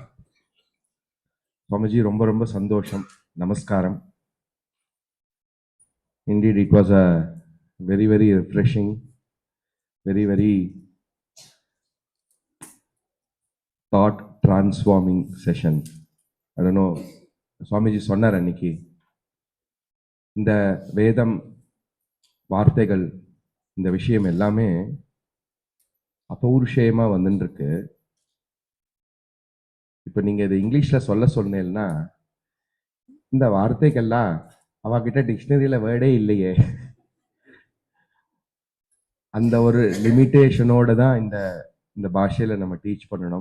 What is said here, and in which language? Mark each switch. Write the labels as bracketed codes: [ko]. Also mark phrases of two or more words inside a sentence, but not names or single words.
[ta] Swamiji, ரொம்ப சந்தோஷம். Namaskaram. [en] Indeed, it was a very, very refreshing, very, very thought transforming session. I don't know, [ta] சுவாமிஜி சொன்னார் அன்னைக்கு, இந்த வேதம் வார்த்தைகள் இந்த விஷயம் எல்லாமே அபௌருஷயமா வந்துட்டு இருக்கு. இப்போ நீங்க இதை இங்கிலீஷ்ல சொன்னேன்னா, இந்த வார்த்தைகள்லாம் அவகிட்ட டிக்ஷனரியில வேர்டே இல்லையே, அந்த ஒரு லிமிட்டேஷனோட தான் இந்த இந்த பாஷையில நம்ம டீச் பண்ணணும்.